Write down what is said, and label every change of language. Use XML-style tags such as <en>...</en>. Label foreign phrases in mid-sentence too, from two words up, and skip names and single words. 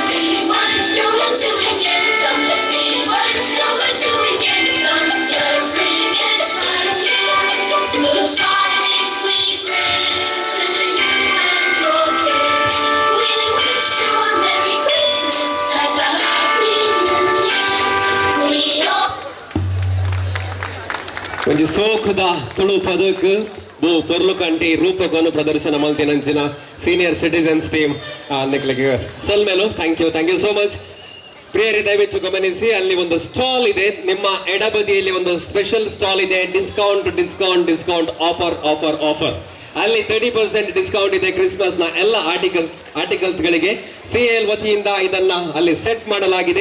<en>We want snow until we get some. We want snow until we get some. Spring is right here. Good tidings we bring to the new and old king. We wish you a Merry Christmas and a Happy New Year. We all</en> <tcy>ಒಂಜಿ ಸೋಖದ ತುಳು ಪದಕ್ ಬೋ ಪೊರ್ಲು ಕಂಟಿ ರೂಪಕವನ್ನು ಪ್ರದರ್ಶನ ಮಲ್ತಿನಂಚಿನ</tcy> <en>senior citizens team</en> <tcy>ನಿಕ್ಲಿಗೆ ಸಲ್ಮೇಲು</tcy> <en>thank you so much.</en> <kn>ಪ್ರಿಯರೇ ದಯವಿಟ್ಟು ಗಮನಿಸಿ, ಅಲ್ಲಿ ಒಂದು ಸ್ಟಾಲ್ ಇದೆ, ನಿಮ್ಮ ಎಡಬದಿಯಲ್ಲಿ ಒಂದು</kn> <en>special stall</en> <kn>ಇದೆ.</kn> <en>discount offer</en> <kn>ಅಲ್ಲಿ 30% ಡಿಸ್ಕೌಂಟ್ ಇದೆ. ಕ್ರಿಸ್ಮಸ್ ನ ಎಲ್ಲ ಆರ್ಟಿಕಲ್ಸ್ ಗಳಿಗೆ CAL ವತಿಯಿಂದ ಇದನ್ನ ಅಲ್ಲಿ ಸೆಟ್ ಮಾಡಲಾಗಿದೆ.</kn>